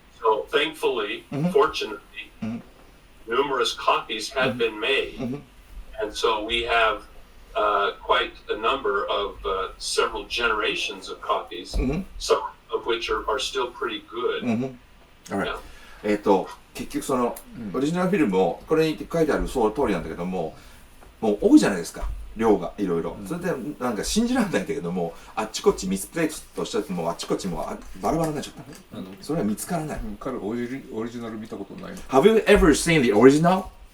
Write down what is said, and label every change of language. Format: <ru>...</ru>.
<en>So thankfully, fortunately, numerous copies had been made, and so we have quite a number of several generations of copies, some of which are still pretty good. Alright.</en> <ja>結局そのオリジナルフィルムをこれに書いてあるその通りなんだけども、もう多いじゃないですか、量がいろいろ。それでなんか信じられないんだけども、あっちこっちミスプレイスとしてもあっちこっちもバラバラになっちゃった。それは見つからない。彼オリジナル見たことない。</ja> <en>Have you ever seen the original?</en>